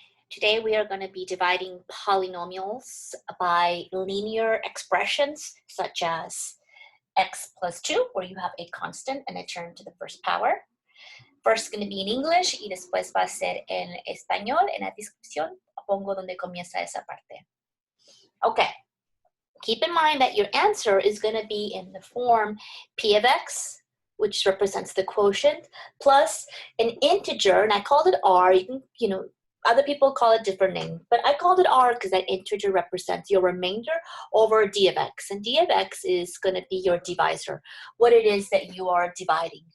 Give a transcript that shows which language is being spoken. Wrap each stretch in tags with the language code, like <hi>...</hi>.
<en>Today we are going to be dividing polynomials by linear expressions such as x plus 2, where you have a constant and a term to the first power. First going to be in English</en> <es>y después va a ser en español. En la descripción pongo donde comienza esa parte.</es> <en>Okay. Keep in mind that your answer is going to be in the form p of x, which represents the quotient, plus an integer, and I called it r. You can, other people call it different name, but I called it r because that integer represents your remainder over d of x, and d of x is going to be your divisor, what it is that you are dividing.</en>